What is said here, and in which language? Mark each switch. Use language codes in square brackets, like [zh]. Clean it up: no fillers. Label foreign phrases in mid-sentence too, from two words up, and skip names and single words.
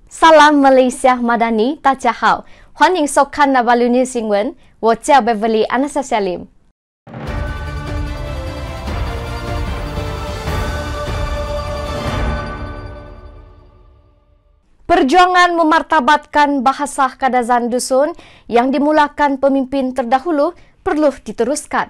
[ms] Salam Malaysia Madani, [zh] 大家好，欢迎收看 Navalu News 新闻，我叫 [ms] Beverly Anastasia Lim。Perjuangan memartabatkan bahasa Kadazan Dusun yang dimulakan pemimpin terdahulu perlu diteruskan.